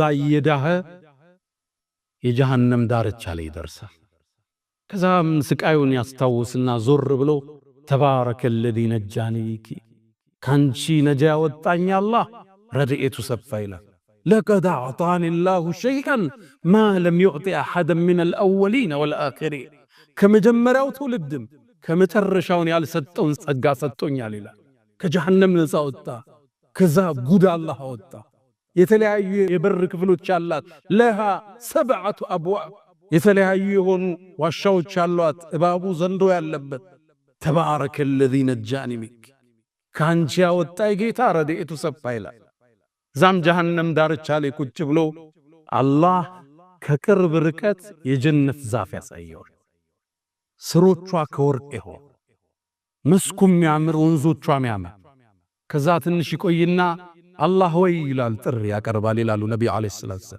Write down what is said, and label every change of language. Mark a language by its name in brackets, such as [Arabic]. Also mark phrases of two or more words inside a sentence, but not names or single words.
[Amharic] እየዳኸ የጀሃነም ዳርቻ ላይ ይደርሳል ከዛም ስቃዩን ያስታውስና ዞር ብሎ [Arabic] تبارك الذي نجاني [Amharic] ካንቺ ነጃ ወጣኝ አላህ ረድኤቱ ሰፋ ይላል [Arabic] لقد أعطاني الله شيئا ما لم يعطي أحدا من الأولين والآخرين [Amharic] ከመጀመሪያው ትውልድም ከመጨረሻውን ያልሰጠውን ጸጋ ሰጥቶኛል ይላል ከጀሃነም ነፃ ወጣ ከዛ ጉድ አላህ ወጣ የተለያዩ የበር ክፍሎች አላት [Arabic] لها سبعة أبواب [Amharic] የተለያዩ የሆኑ ዋሻዎች አሏት እባቡ ዘንዶ ያለበት [Arabic] تبارك الذي نجاني منك [Amharic] ካንቺ ያወጣኝ ጌታ ረድኤቱ ሰፋ ይላል ዛም ጀሃነም ዳርቻ ላይ ቁጭ ብሎ አላህ ከቅርብ ርቀት የጀነት ዛፍ ያሳየዋል። ስሮቿ ከወርቅ ይሆን መስኩም ያምር ወንዞቿ ያምር። ከዛ ትንሽ ይቆይና አላህ ወይ ይላል ጥሪ ያቀርባል ይላሉ ነብዩ [Arabic] عليه الصلاة والسلام።